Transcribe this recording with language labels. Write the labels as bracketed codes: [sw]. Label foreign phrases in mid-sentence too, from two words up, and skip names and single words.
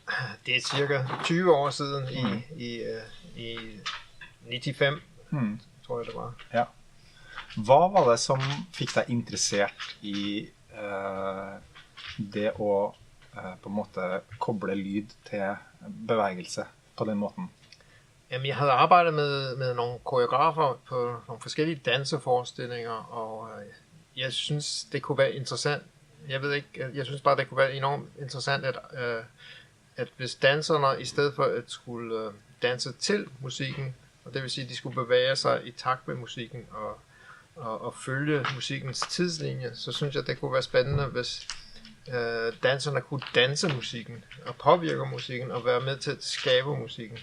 [da] Det er cirka 20 år siden i 95, tror jeg det var. Ja. [no] Hva var det som fikk deg interessert i det å på en måte koble lyd til bevegelse på den måten? [da] Jamen, jeg havde arbejdet med nogle koreografer på nogle forskellige danseforestillinger, og jeg synes, det kunne være interessant. Jeg synes bare, det kunne være enormt interessant, at hvis danserne i stedet for at skulle danse til musikken, og det vil sige, at de skulle bevæge sig i takt med musikken og følge musikkens tidslinje, så synes jeg, det kunne være spændende, hvis danserne kunne danse musikken og påvirke musikken og være med til at skabe musikken.